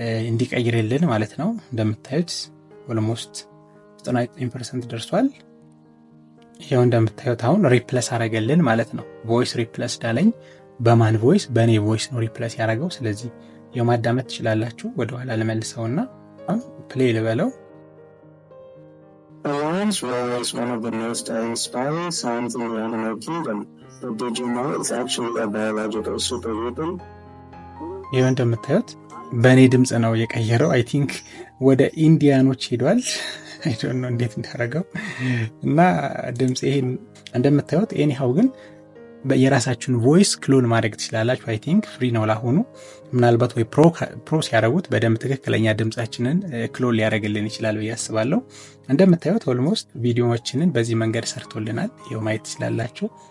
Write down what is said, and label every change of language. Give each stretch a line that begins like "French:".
Amharic: እንዲቀይርልን ማለት ነው። እንደምታዩት ኦልሞስት 99% ደርሷል። ይሄው እንደምታዩት አሁን ሪፕለስ አደረገልን ማለት ነው። ቮይስ ሪፕለስ ዳለኝ። በማን ቮይስ? በእኔ ቮይስ ነው ሪፕለስ ያደረገው። ስለዚህ የማዳመጥ ትችላላችሁ። ወደኋላ ልመልሰውና ፕሌይ ልበለው።
English: A lion's roar is one of the most inspiring sounds in the animal kingdom. But did you know it's actually a biological super weapon?
Amharic: ይሄው እንደምታዩት በእኔ ድምፅ ነው የቀየረው። አይ ቲንክ ወደ ኢንዲያኖች ሄዷል። አይ ዶንት ኖ እንዴት እንዳደረገው እና ድምፅ ይሄን እንደምታዩት ኤኒሃው ግን የራሳችሁን ቮይስ ክሎን ማድረግ ትችላላችሁ። አይ ቲንክ ፍሪ ነው ላሁኑ። ምናልባት ወይ ፕሮ ሲያደርጉት በደንብ ትክክለኛ ድምጻችንን ክሎን ሊያደርግልን ይችላል ብዬ አስባለሁ። እንደምታዩት ኦልሞስት ቪዲዮዎችንን በዚህ መንገድ ሰርቶልናል። ይሄው ማየት ትችላላችሁ።